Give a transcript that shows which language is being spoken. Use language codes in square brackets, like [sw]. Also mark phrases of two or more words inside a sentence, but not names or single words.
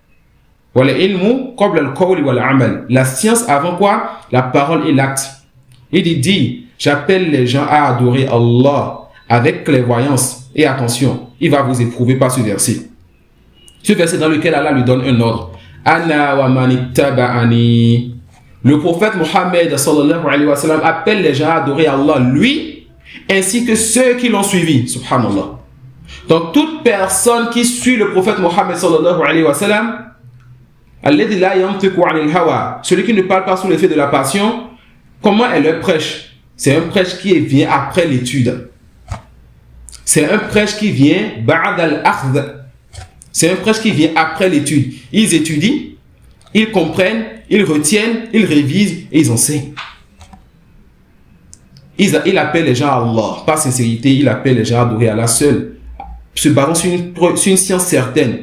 [fr] La science avant quoi? La parole et l'acte. Il dit, j'appelle les gens à adorer Allah avec clairvoyance. Et attention, il va vous éprouver par ce verset. Ce verset dans lequel Allah lui donne un ordre. [ar] أنا ومن اتبعني. [fr] Le prophète Mohammed [ar] صلى الله عليه وسلم [fr] appelle les gens à adorer Allah, lui, ainsi que ceux qui l'ont suivi. [ar] سبحان الله. [fr] Donc toute personne qui suit le prophète Mohammed [ar] صلى الله عليه وسلم, الذي لا ينطق عن الهوى, [fr] celui qui ne parle pas sous l'effet de la passion, comment est le prêche? C'est un prêche qui vient après l'étude. C'est un prêche qui vient [ar] بعد الأخذ. [fr] C'est un prêche qui vient après l'étude. Ils étudient, ils comprennent, ils retiennent, ils révisent et ils enseignent. Il appelle les gens à Allah. Par sincérité, il appelle les gens à adorer Allah seul, se basant sur une science certaine.